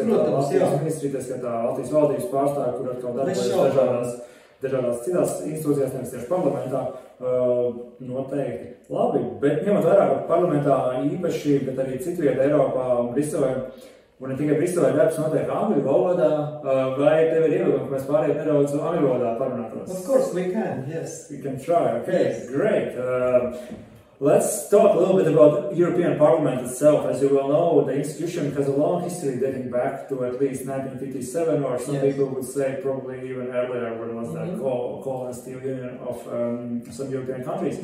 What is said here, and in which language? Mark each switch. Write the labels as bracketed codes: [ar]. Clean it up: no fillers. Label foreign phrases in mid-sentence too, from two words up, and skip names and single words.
[lv] Latvijas ministrija, tas skatā Latvijas valdības pārstāvi, kur atkal darbojas dažādās citās institūcijās, nevis tieši parlamentā, noteikti. Labi, bet ņemot vērā, ka parlamentā īpaši, bet arī citvieta Eiropā un Briselē, un ne tikai Briselē darbs notiek angļu valodā, vai tev ir ievilkumi, ka mēs pārējām nedaudz angļu valodā parunātos? [en] Of course we can, yes. We can try, okay, yes. Great. Let's talk a little bit about European Parliament itself. As you well know, the institution has a long history dating back to at least 1957, or some people would say probably even earlier, when it was the colonist union of some European countries.